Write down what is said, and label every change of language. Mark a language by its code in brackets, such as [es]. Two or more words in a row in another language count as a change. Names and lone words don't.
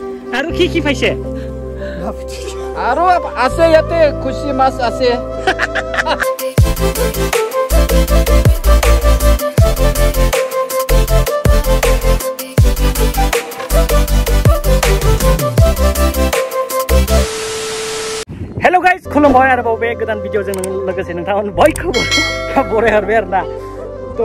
[as] আৰু কি পাইছে আৰু আছে ইয়াতে খুচি মাছ আছে [en] hello guys [brx] खुलुमबाय आरोबाव बे गोदान भिडिअजों लोगोसे नोंथांमोन बयखौबो बरायहरबाय आरोना तो